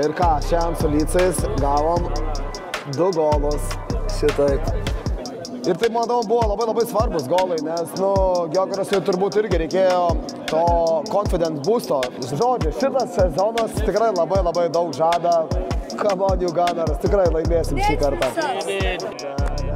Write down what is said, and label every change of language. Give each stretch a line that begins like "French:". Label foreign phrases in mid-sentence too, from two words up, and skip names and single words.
Lithuanian: Ir ką, šiandien su Lycais gavom 2 golus šitaip. Ir tai, manau, buvo labai svarbus golai, nes, Giokarasui turbūt irgi reikėjo to
English: confidence boosto.
Lithuanian: Žodžiu, šitas sezonas tikrai labai daug žada.
English: Come on, you Gunners,
Lithuanian: tikrai laimėsim šį kartą.